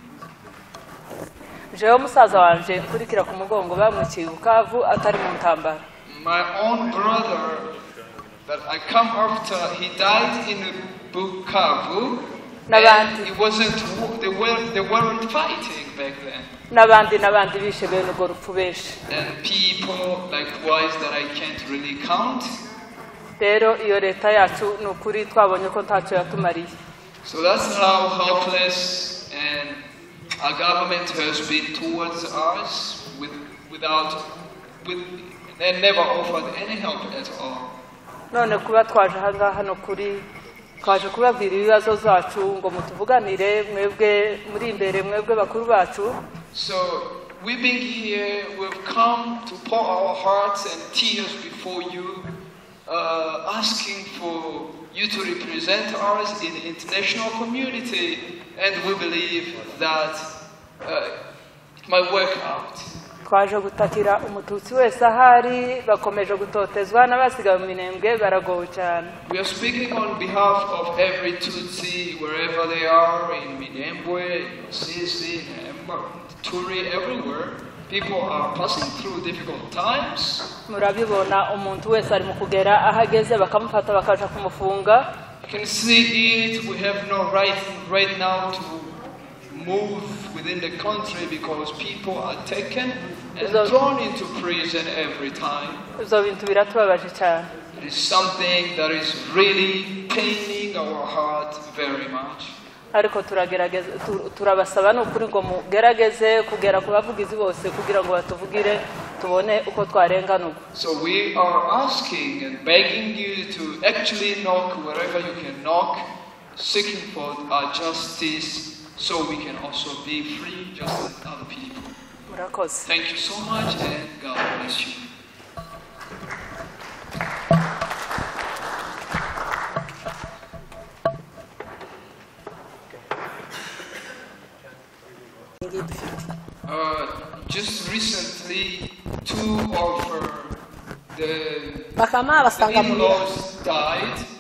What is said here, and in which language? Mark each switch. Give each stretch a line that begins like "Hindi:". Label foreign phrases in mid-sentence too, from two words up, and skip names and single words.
Kinyarwanda: Jewe musaza wanje kurikira ku mugongo bamwiciye Bukavu atari Muntambara.
English: My own brother that I come after, he died in Bukavu. And it wasn't, they weren't fighting back then.
Kinyarwanda: Nabandi bishe bene urwo rupfu benshi.
English: And people likewise that I can't really count.
Kinyarwanda: Rero iyo leta yacu nukuri twabonye ko ntacyo yatumariye.
English: So that's how helpless and our government has been towards us they never offered any help at all.
Kinyarwanda: None kuba twaje hano kuri twaje kubabwira ibibazo zacu ngo mutuvuganire mwebwe muri imbere mwebwe bakuru bacu.
English: So we've been here, we've come to pour our hearts and tears before you, asking for you to represent us in the international community, and we believe that it might work out.
Kinyarwanda: Twaje gutakira umututsi wese ahari bakomeje gutotezwa n'abasigaye mu minembwe baragowe cyane.
English: We are speaking on behalf of every Tutsi wherever they are in Minembwe, Sisi, Turi, everywhere. People are passing through difficult times.
Kinyarwanda: Murabibona umuntu wese ari mu kugera ahageze bakamufata bakaja kumufunga.
English: You can see it. We have no right now to move within the country because people are taken and thrown into prison every time. It is something that is really paining our heart very much.
Kinyarwanda: Ariko turabasaba n'ukuri ngo mugerageze kugera ku bavugizi bose kugira ngo batuvugire tubone uko twarenganurwa.
English: So we are asking and begging you to actually knock wherever you can knock, seeking for our justice so we can also be free just like other people. Thank you so much and God bless you. Just recently, two of the in-laws died.